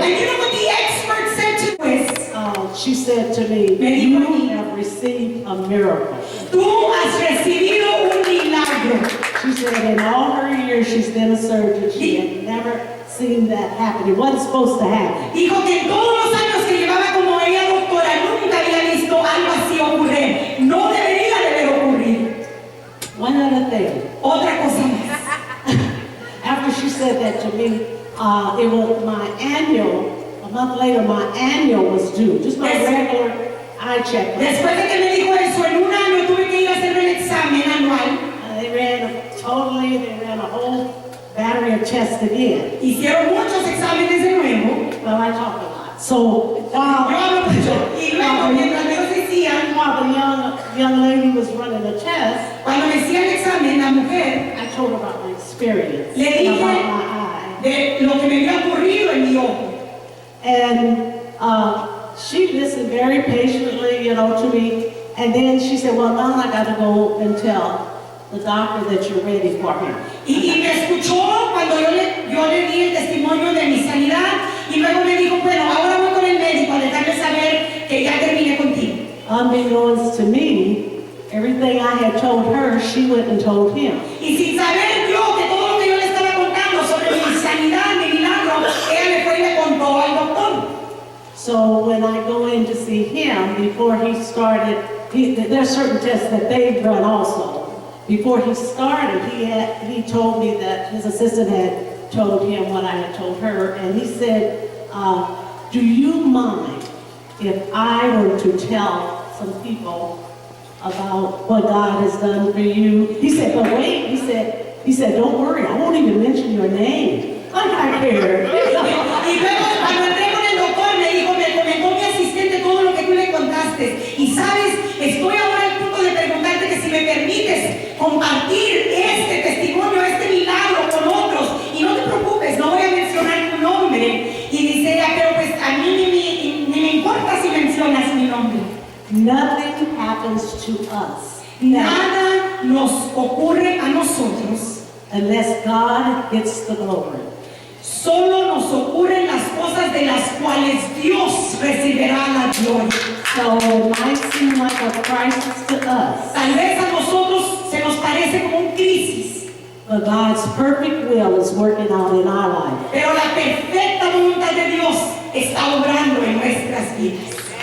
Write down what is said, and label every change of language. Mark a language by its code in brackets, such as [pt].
[en] And you know what the expert said to us? She said to me, Me you [es] dijo a mí, [en] have received a miracle. [es] Tú has recibido un milagro. [en] She said in all her years she's been a surgeon, she had never seen that happen. It wasn't supposed to happen. [es] Dijo que en todos los años que llevaba como ella doctora nunca había visto algo así ocurrir. No debería de haber ocurrido. [en] One other thing, [es] Otra cosa más. [en] after she said that to me, it was my annual, a month later my annual was due, just my Yes. regular eye checkup. [es] Después de que me dijo eso, en un año tuve que ir a hacer el examen anual. [en] They ran a whole battery of tests again. [es] Hicieron muchos exámenes de nuevo. [en] Well, I talk a lot. So [es] Yo hablo mucho. Y luego, mientras ellos decían, [en] while the young lady was running the test, [es] cuando me hacía el examen, la mujer [en] I told her about my experience [es] Le dije- [en] about my eye. [es] de lo que me había ocurrido en mi ojo. [en] And she listened very patiently, to me. And then she said, well, now I got to go and tell the doctor that you're ready for him. [es] Y me escuchó cuando yo le di el testimonio de mi sanidad y luego me dijo, bueno, ahora voy con el médico a dejarle saber que ya terminé contigo. [en] Unbeknownst to me, everything I had told her, she went and told him. [es] Y sin saber yo que todo lo que yo le estaba contando sobre mi sanidad, mi milagro, ella le fue y le contó al doctor. [en] So when I go in to see him, before he started, there's certain tests that they've run also. Before he started, he told me that his assistant had told him what I had told her, and he said, do you mind if I were to tell some people about what God has done for you? He said, but wait, he said, don't worry, I won't even mention your name. Like I care. [es] Y luego cuando entré con el doctor me dijo, me comentó mi asistente todo lo que tú le contaste. Y sabes, estoy ahora al punto de preguntarte que si me permites compartir este testimonio, este milagro con otros. Y no te preocupes, no voy a mencionar tu nombre. Y dice ella, pero pues a mí ni me importa si mencionas mi nombre. [en] Nothing happens to us [es] Nada nos ocurre a nosotros. [en] unless God gets the glory. [es] Solo nos ocurren las cosas de las cuales Dios recibirá la gloria. [en] So it might seem like a crisis to us, [es] Tal vez a nosotros se nos parece como un crisis, [en] but God's perfect will is working out in our life. [es] pero la perfecta voluntad de Dios está obrando en nuestras vidas.